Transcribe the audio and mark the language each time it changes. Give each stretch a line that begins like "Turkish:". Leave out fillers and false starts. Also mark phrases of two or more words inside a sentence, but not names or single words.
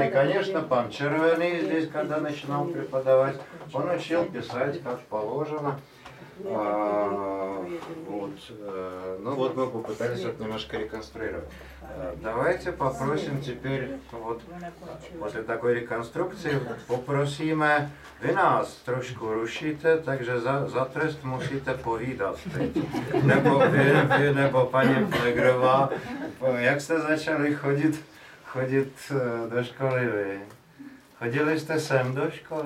Russian: И, конечно, пан Червеный здесь, когда начинал преподавать, он учил писать как положено. Вот. Ну вот мы попытались это немножко реконструировать. Давайте попросим теперь вот после такой реконструкции
Czech: попросíme, vy nás trošku rušíte, takže za trest musíte povídat teď. Nebo vy, nebo paní Plegrová, jak jste začali chodit do školy vy? Chodili jste sem do školy?